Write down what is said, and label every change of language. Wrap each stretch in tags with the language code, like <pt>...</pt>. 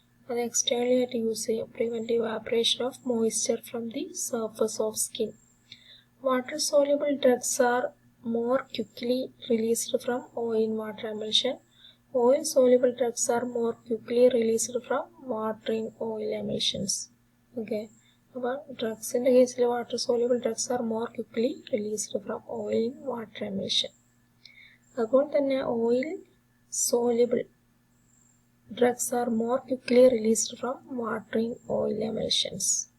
<ml>അത് എക്സ്റ്റേണലി ആയിട്ട് യൂസ് ചെയ്യും,</ml> <en>Prevent evaporation of moisture from the surface of skin. Water soluble drugs are more quickly released from oil in water emulsion. Oil soluble drugs are more quickly released from water in oil emulsions. Okay,</en> <ml>അപ്പോൾ ഡ്രഗ്സിൻ്റെ കേസിൽ</ml> <en>Water soluble drugs are more quickly released from oil in water emulsion.</en> <ml>അതുപോലെ തന്നെ</ml> <en>Oil soluble drugs are more quickly released from water in oil emulsions.</en>